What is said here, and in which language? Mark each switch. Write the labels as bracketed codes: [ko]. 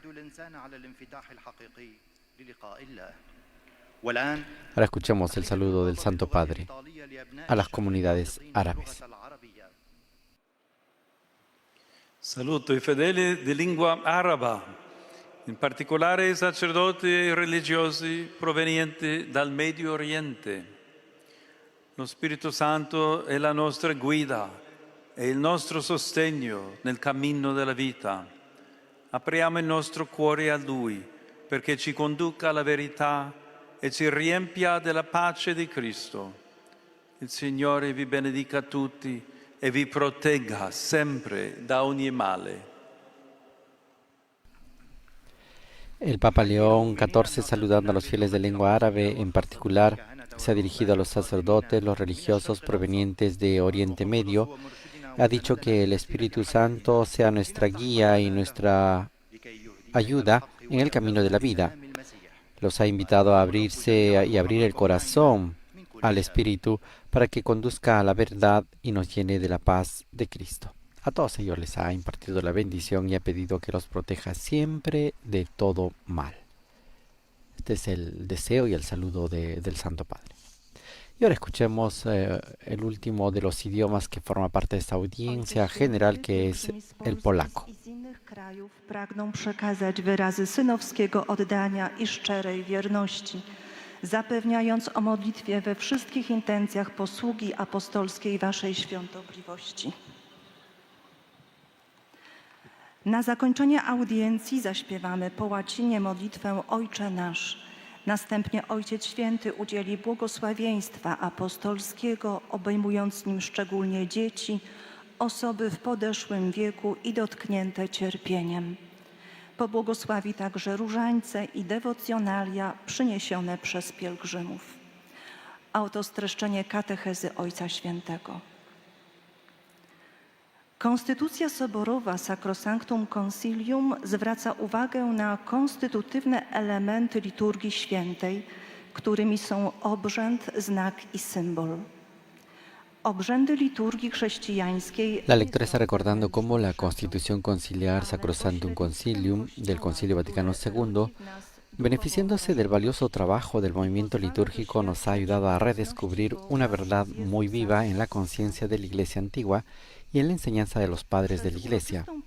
[es] Ahora escuchemos el saludo del Santo Padre a las comunidades árabes. [it] Saluto i fedeli di lingua araba, in particolare i sacerdoti e religiosi provenienti dal Medio Oriente. Lo Spirito Santo è la nostra guida e il nostro sostegno nel cammino della vita. Apriamo il nostro cuore a Lui perché ci conduca alla verità e ci riempia della pace di Cristo. Il Signore vi benedica tutti e vi protegga sempre da ogni male. [es] El Papa León XIV, saludando a los fieles de lengua árabe, en particular, se ha dirigido a los sacerdotes, los religiosos provenientes de Oriente Medio. Ha dicho que el Espíritu Santo sea nuestra guía y nuestra ayuda en el camino de la vida. Los ha invitado a abrirse y abrir el corazón al Espíritu para que conduzca a la verdad y nos llene de la paz de Cristo. A todos ellos les ha impartido la bendición y ha pedido que los proteja siempre de todo mal. Este es el deseo y el saludo del Santo Padre. Y ahora escuchemos el último de los idiomas que forma parte de esta audiencia general, que es el polaco. [pl] Pragną przekazać wyrazy synowskiego oddania i szczerej wierności, zapewniając o modlitwie we wszystkich intencjach posługi apostolskiej Waszej świątobliwości. Na zakończenie audiencji zaśpiewamy po łacinie modlitwę Ojcze Nasz. Następnie Ojciec Święty udzieli błogosławieństwa apostolskiego, obejmując nim szczególnie dzieci, osoby w podeszłym wieku i dotknięte cierpieniem. Pobłogosławi także różańce i dewocjonalia przyniesione przez pielgrzymów. A oto streszczenie katechezy Ojca Świętego. Konstytucja soborowa Sacrosanctum Concilium zwraca uwagę na konstytutywne elementy liturgii świętej, którymi są obrzęd, znak i symbol. Obrzędy liturgii chrześcijańskiej. [es] La lectora está recordando cómo la Constitución Conciliar Sacrosanctum Concilium del Concilio Vaticano II, beneficiándose del valioso trabajo del movimiento litúrgico, nos ha ayudado a redescubrir una verdad muy viva en la conciencia de la Iglesia antigua y en la enseñanza de los padres de la Iglesia.